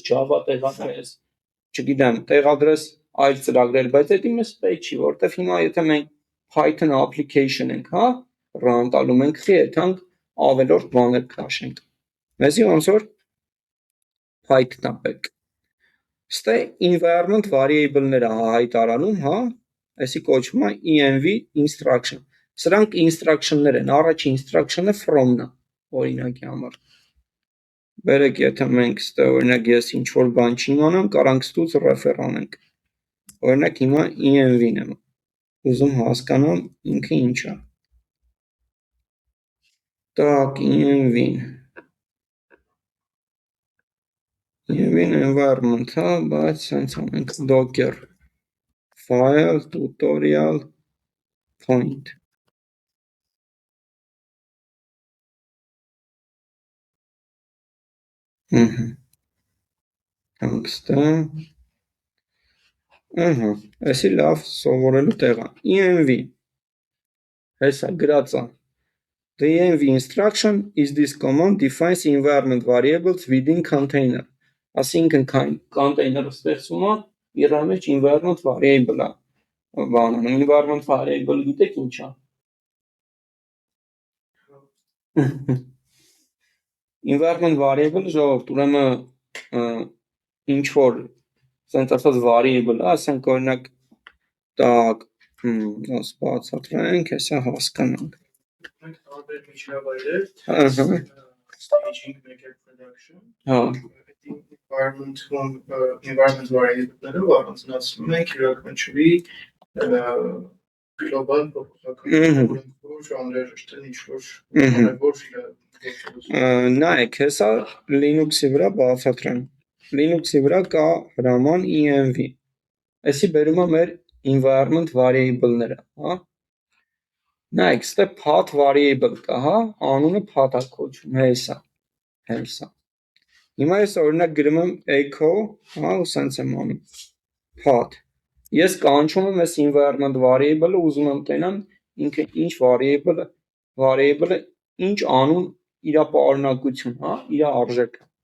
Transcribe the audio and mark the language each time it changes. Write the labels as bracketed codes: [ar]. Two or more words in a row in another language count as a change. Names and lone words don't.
[hy] Java տեղադրես, չգիտեմ, տեղադրես այլ ծրագրեր, բայց դա մեզ պետք չի, որովհետև հիմա եթե մենք [en] Python application [hy] ենք, հա, run տալու մենք խի այդանք ավելորդ բաներ քաշենք։ Մեզի ոնց որ Python-ը պետք։ Ստե [en] environment variable-ները [hy] հայտարարում, հա, այսի կոչվում է [en] env instruction։ [hy] Սրանք instruction-ներ են, առաջին instruction-ը from-ն է, օրինակի համար։ Բերեք, եթե մենք ստե օրինակ ես ինչ որ բան չիմանամ, կարանք ստուց refer անենք։ Օրինակ հիմա env-ն եմ ուզում հասկանամ ինքը ինչ է։ Так, env-ն environment, հա, բայց սենց անենք [en] docker file tutorial point։ [hy] Հանգստը։ Էսի լավ սովորելու տեղ է։ env հեսա գրած է։ [en] The env instruction is this command defines environment variables within container։ [hy] Այսինքն container-ը ստեղծում է իր մեջ [en] environment variable-ը։ [hy] Բանը [en] environment variable [hy] գիտեք ինչ է։ [en] Environment variable [hy] ժողովուրդ, ուրեմն ինչ որ sense ասած variable, ասենք օրինակ так, ոնց բացատրենք, հեսա հասկանանք։ Տարբեր միջավայրեր, [en] staging, maker production, [hy] հա, [en] environment variable-ները [hy] առանձնացնում ենք յուրաքանչյուրի global փոփոխական որ անհրաժեշտ են ինչ-որ կարևոր նայեք, հեսա Linux-ի վրա բացատրեմ։ Linux-ի վրա կա հրաման env։ Այսի բերում է մեր [en] environment variable-ները, [hy] հա։ Նայեք, ստե [en] path variable [hy] կա, հա, անունը path է կոչվում, հեսա։ Հիմա ես օրինակ գրում եմ echo, հա, ու սենց եմ անում path։ Ես կանչում եմ այս [en] environment variable-ը, [hy] ուզում եմ տենամ ինքը ինչ variable-ը ինչ անուն իր պարունակություն, հա, իր արժեքը։